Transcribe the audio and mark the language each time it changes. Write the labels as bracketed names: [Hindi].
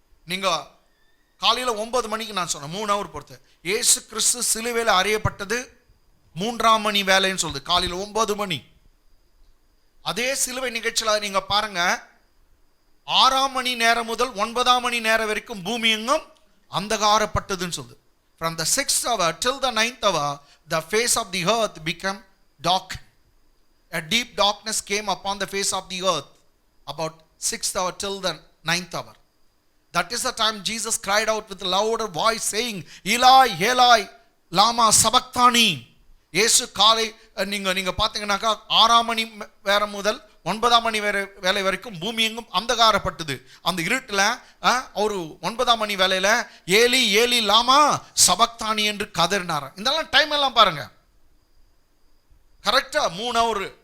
[Tamil] நீங்கள் காலையில் 9 மணிக்கு நான் சொன்னேன் [English] 3 hour [Tamil] பொறுத்து. இயேசு கிறிஸ்து சிலுவையில் அறையப்பட்டது 3ஆம் மணி வேலைன்னு சொல்லுது, காலையில் 9 மணி. அதே சிலுவை நிகழ்ச்சியில் நீங்கள் பாருங்க, 6ஆம் மணி நேரம் முதல் 9ஆம் மணி நேரம் வரைக்கும் பூமி எங்கும் அந்தகாரப்பட்டதுன்னு சொல்லுது. [English] From the 6th hour till the 9th hour, the face of the earth became dark. A deep darkness came upon the face of the earth about 6th hour till the 9th hour. That is the time Jesus cried out with a louder voice saying, Eli, Eli, lama sabachthani. [Tamil] இயேசு காலை நீங்கள் பார்த்தீங்கன்னாக்கா 6ஆம் மணி வேலை முதல் 9ஆம் மணி வேலை வரைக்கும் பூமி எங்கும் அந்தகாரப்பட்டது. அந்த இருட்டில் ஒரு 9ஆம் மணி வேலையில் ஏலி ஏலி லாமா சபக்தானி என்று கதறினார். இதெல்லாம் டைம் எல்லாம் பாருங்க, கரெக்டாக [English] 3 hour.